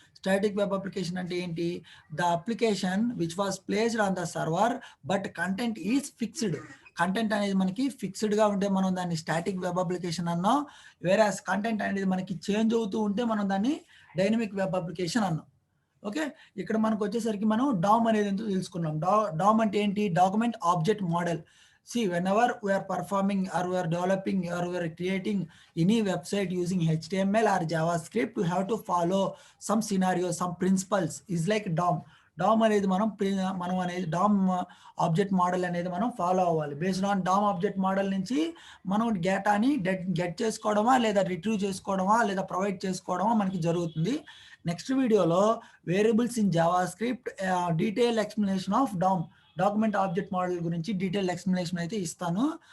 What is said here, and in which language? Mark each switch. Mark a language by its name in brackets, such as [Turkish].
[Telugu] Static web application అంటే ఏంటి, [English] The application which was placed on the server but content is fixed. [Telugu] Content అనేది మనకి ఫిక్స్డ్గా ఉంటే మనం దాన్ని స్టాటిక్ వెబ్ అప్లికేషన్ అన్నాం. వేరే కంటెంట్ అనేది మనకి చేంజ్ అవుతూ ఉంటే మనం దాన్ని డైనమిక్ వెబ్ అప్లికేషన్ అన్నాం. ఓకే, ఇక్కడ మనకు వచ్చేసరికి మనం డామ్ అనేది ఎంతో తెలుసుకున్నాం. డామ్ అంటే ఏంటి, document object model. [English] See, whenever we are performing or we are developing or we are creating any website using HTML or JavaScript, we have to follow some scenarios, some principles. Is like DOM. [Telugu] DOM అనేది మనం అనేది DOM object model అనేది మనం follow అవ్వాలి. Based on DOM object model నుంచి మనం డేటాని get చేసుకోవడమా లేదా రిట్రీవ్ చేసుకోవడమా లేదా ప్రొవైడ్ చేసుకోవడమా మనకి జరుగుతుంది. నెక్స్ట్ వీడియోలో variables in Java script detail explanation of DOM document object model గురించి డీటెయిల్ ఎక్స్ప్లెనేషన్ అయితే ఇస్తాను.